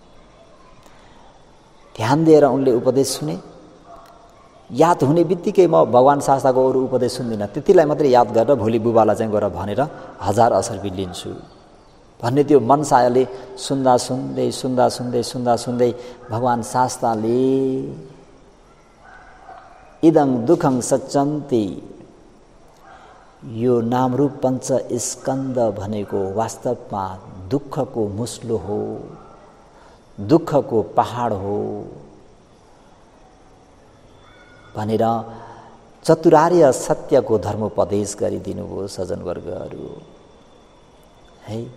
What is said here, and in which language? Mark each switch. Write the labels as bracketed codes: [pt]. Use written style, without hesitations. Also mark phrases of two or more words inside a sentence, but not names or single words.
[ne] ध्यान दिएर उनले उपदेश सुने। याद हुने बित्तिकै म भगवान शास्त्रको अरू उपदेश सुन्दिनँ, त्यतिलाई मात्रै याद गरेर भोलि बुबालाई चाहिँ गएर भनेर 1000 असर्पी लिन्छु भन्ने त्यो मनसायले सुन्दा सुन्दै भगवान शास्त्रले [pi] इदं दुःखं सच्चन्ति, [ne] यो नामरूप पञ्च स्कन्द भनेको वास्तवमा दुःखको मुस्लो हो, दुःखको पहाड हो भनेर चतुरार्य सत्यको धर्मोपदेश गरिदिनुभयो सज्जनवर्गहरू है।